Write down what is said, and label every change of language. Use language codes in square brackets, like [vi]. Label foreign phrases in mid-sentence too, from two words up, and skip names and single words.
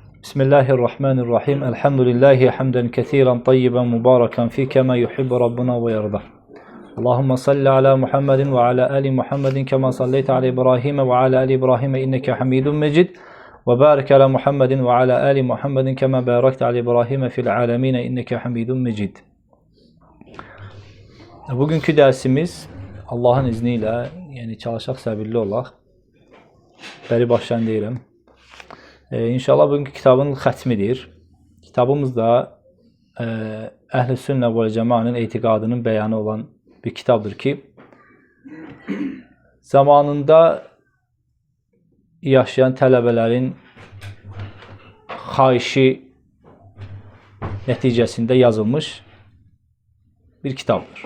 [ar] Bismillahirrahmanirrahim. الحمد لله حمدا كثيرا طيبا مباركا فيه كما يحب ربنا ويرضى. اللهم صل على محمد وعلى آل محمد كما صليت على إبراهيم وعلى آل إبراهيم إنك حميد مجيد. وبارك على محمد وعلى آل محمد كما باركت على إبراهيم في العالمين إنك حميد مجيد. [tr] Bugünkü dersimiz Allah'ın izniyle, [az] yani çalışaq səbirli olaq. Bəri başdan deyirəm. İnşallah bugünkü kitabın xətmidir. Kitabımız da Əhl-i Sünnə və Cəmaənin etiqadının bəyanı olan bir kitabdır ki, zamanında yaşayan tələbələrin xahişi nəticəsində yazılmış bir kitabdır.